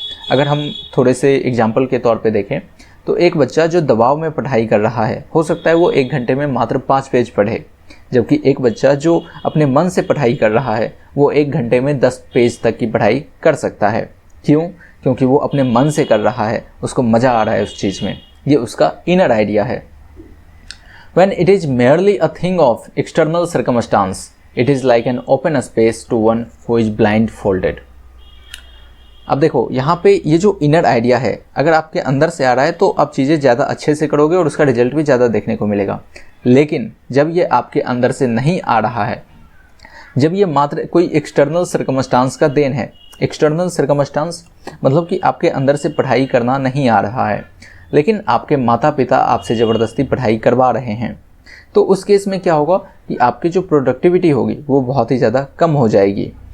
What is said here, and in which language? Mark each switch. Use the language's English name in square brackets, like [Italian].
[Hindi] अगर हम थोड़े से एग्जाम्पल के तौर पे देखें तो एक बच्चा जो दबाव में पढ़ाई कर रहा है, हो सकता है वो 1 घंटे में मात्र 5 पेज पढ़े, जबकि एक बच्चा जो अपने मन से पढ़ाई कर रहा है वो 1 घंटे में 10 पेज तक की पढ़ाई कर सकता है। क्यों? क्योंकि वो अपने मन से कर रहा है, उसको मज़ा आ रहा है उस चीज़ में। ये उसका इनर आइडिया है। [English] When it is merely a thing of external circumstance, it is like an open space to one who is blindfolded. [Hindi] अब देखो यहाँ पे ये जो इनर आइडिया है, अगर आपके अंदर से आ रहा है तो आप चीज़ें ज़्यादा अच्छे से करोगे और उसका रिजल्ट भी ज़्यादा देखने को मिलेगा। लेकिन जब ये आपके अंदर से नहीं आ रहा है, जब ये मात्र कोई एक्सटर्नल सर्कमस्टांस का देन है, एक्सटर्नल सर्कमस्टांस मतलब कि आपके अंदर से पढ़ाई करना नहीं आ रहा है, लेकिन आपके माता पिता आपसे ज़बरदस्ती पढ़ाई करवा रहे हैं, तो उस केस में क्या होगा कि आपकी जो प्रोडक्टिविटी होगी वो बहुत ही ज़्यादा कम हो जाएगी।